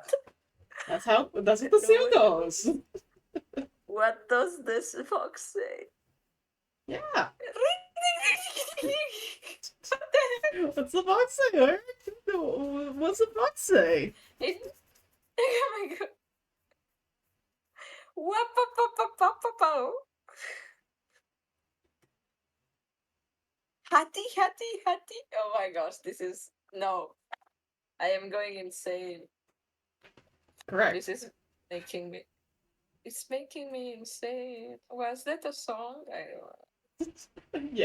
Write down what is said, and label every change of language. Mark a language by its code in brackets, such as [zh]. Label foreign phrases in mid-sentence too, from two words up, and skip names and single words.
[en] That's what the seal goes. What does this fox say? Yeah. What the heck? What's the fox say, Lyric? No, what's the fox say? Oh my god. Wap-a-pa-pa-pa-pa-pow. Hattie, Hattie, Hattie. Oh my gosh, this is no. I am going insane. Correct. This is making me. It's making me insane. Was that a song? I don't know.